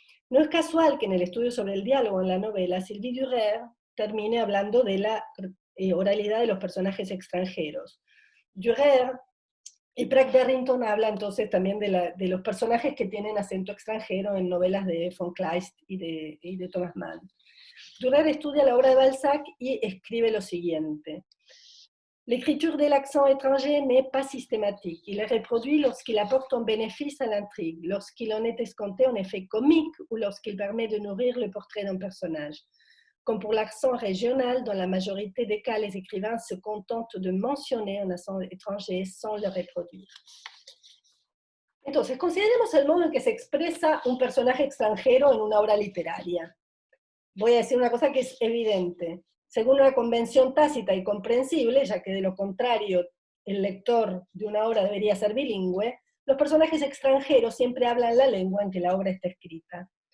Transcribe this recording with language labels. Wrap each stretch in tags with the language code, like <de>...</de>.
<es>No es casual que en el estudio sobre el diálogo en la novela, Sylvie Durer termine hablando de la oralidad de los personajes extranjeros. Durer y Pratt Barrington habla entonces también de los personajes que tienen acento extranjero en novelas de von Kleist y de Thomas Mann. Durer estudia la obra de Balzac y escribe lo siguiente.</es> <fr>L'écriture de l'accent étranger n'est pas systématique. Il est reproduit lorsqu'il apporte un bénéfice à l'intrigue, lorsqu'il en est escompté un effet comique ou lorsqu'il permet de nourrir le portrait d'un personnage. Comme pour l'accent régional, dans la majorité des cas, les écrivains se contentent de mentionner un accent étranger sans le reproduire.</fr> <es>Entonces, consideremos el modo en que se expresa un personaje extranjero en una obra literaria. Voy a decir una cosa que es evidente. Según una convención tácita y comprensible, ya que de lo contrario el lector de una obra debería ser bilingüe, los personajes extranjeros siempre hablan la lengua en que la obra está escrita.</es>